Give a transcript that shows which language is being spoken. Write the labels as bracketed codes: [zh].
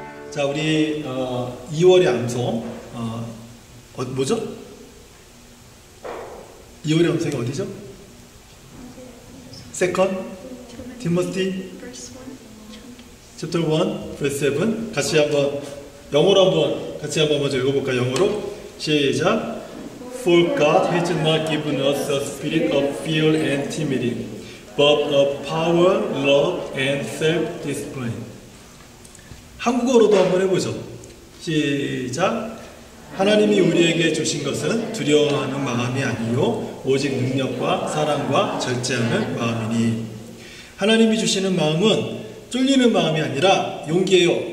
[ko] 자, 우리 2월의 암송 뭐죠? 2월의 암송이 어디죠? [en] Second Timothy Chapter 1 verse 7 [ko] 같이 한번 영어로 한번 같이 한번 먼저 읽어볼까요? 영어로 시작. [en] For God has not given us a spirit of fear and timidity, but of power, love, and self-discipline. [ko] 한국어로도 한번 해보죠. 시작. 하나님이 우리에게 주신 것은 두려워하는 마음이 아니요 오직 능력과 사랑과 절제하는 마음이니. 하나님이 주시는 마음은 쫄리는 마음이 아니라 용기예요.